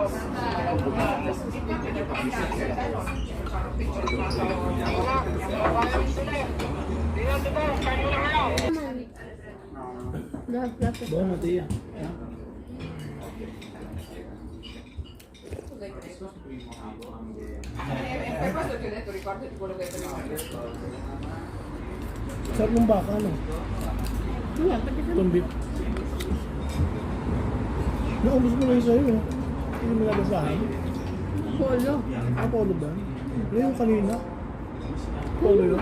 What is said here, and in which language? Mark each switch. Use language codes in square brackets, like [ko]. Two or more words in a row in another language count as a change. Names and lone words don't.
[it] Buono, Tia. Per questo ti ho detto ricordati quello che prima ho detto. [tl] Sarap ng baka, no? Itong beef. Naubos mo na yung sa'yo, eh. Hindi mo nagasahan. Polo. Ah, polo ba? Ano yung kanina? Polo yun?